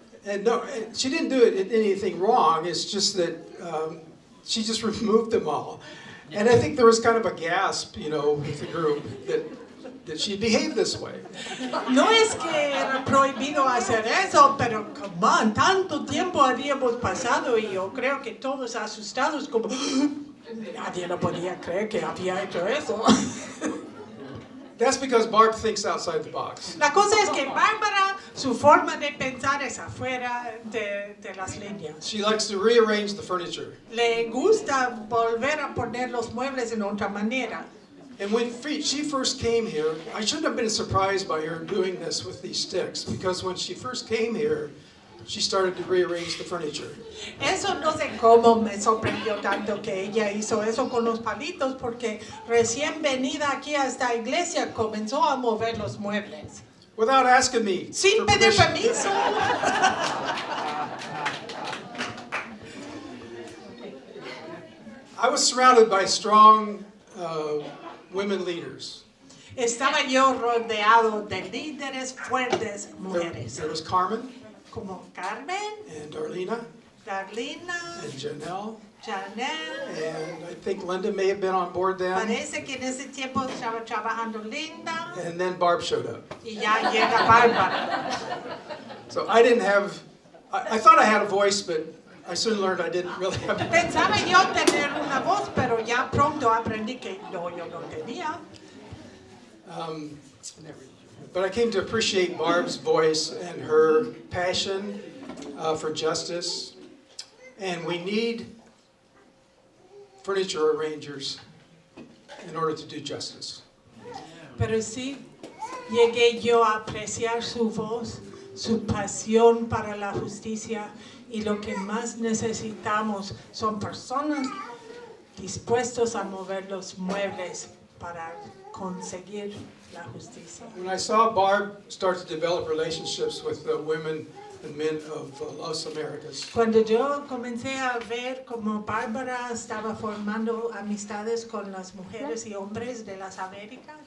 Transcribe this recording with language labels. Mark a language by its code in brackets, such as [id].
[en] And no, she didn't do it anything wrong. It's just that she just removed them all. And I think there was kind of a gasp, with the group that she behaved this way. [es] No es que era prohibido hacer eso, pero [en] come on, [es] tanto tiempo habíamos pasado y yo creo que todos asustados como nadie lo podía creer que había hecho eso. [en] That's because Barb thinks outside the box. [es] La cosa es que Bárbara, su forma de pensar es afuera de las líneas. [en] She likes to rearrange the furniture. [es] Le gusta volver a poner los muebles en otra manera. [en] And when she first came here, I shouldn't have been surprised by her doing this with these sticks, because when she first came here, she started to rearrange the furniture. [es] Eso no sé cómo me sorprendió tanto que ella hizo eso con los palitos, porque recién venida aquí a esta iglesia comenzó a mover los muebles. [en] Without asking me. [es] Sin [en] for [es] pedir [en] permission. [es] permiso. [en] I was surrounded by strong women leaders. [es] Estaba yo rodeado de líderes fuertes mujeres. [en] There was Carmen. [es] como Carmen, [en] and Darlena, [es] Darlena, [en] and Janelle, [es] Janelle. [en] and I think Linda may have been on board then. [es] Parece que en ese tiempo estaba trabajando Linda [en] And then Barb showed up. [es] y ya llega Bárbara. [en] So I didn't have, I thought I had a voice, but I soon learned I didn't really have a [es] Pensaba yo tener una voz, pero ya pronto aprendí que no, yo no tenía. [en] But I came to appreciate Barb's voice and her passion for justice. And we need furniture arrangers in order to do justice. [es] Pero sí, llegué yo a apreciar su voz, su pasión para la justicia, y lo que más necesitamos son personas dispuestos a mover los muebles para conseguir la justicia. [en] When I saw Barb start to develop relationships with the women and men of Las Americas, [es] Cuando yo comencé a ver cómo Bárbara estaba formando amistades con las mujeres y hombres de las Américas,